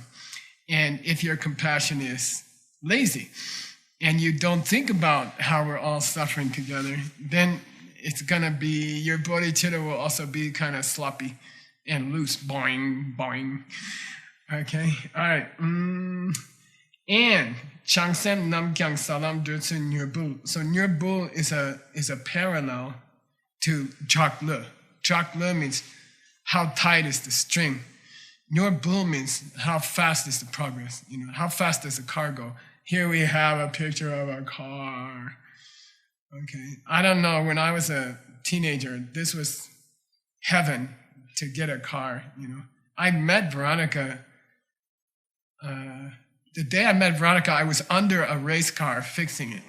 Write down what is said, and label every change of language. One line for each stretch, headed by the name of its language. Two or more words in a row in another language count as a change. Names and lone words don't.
English: And if your compassion is lazy and you don't think about how we're all suffering together, then it's gonna be, your bodhicitta will also be kind of sloppy and loose, boing, boing. Okay, all right.
Tibetan: And Changsem Namkyang Salam Dutsu Nyurbul.
English: So Nyurbul is a parallel to
Tibetan: Trak le. Trak le
English: means how tight is the string. Nyurbul means how fast is the progress. How fast does the car go? Here we have a picture of a car. Okay, I don't know, when I was a teenager, this was heaven to get a car, I met Veronica, the day I met Veronica, I was under a race car fixing it.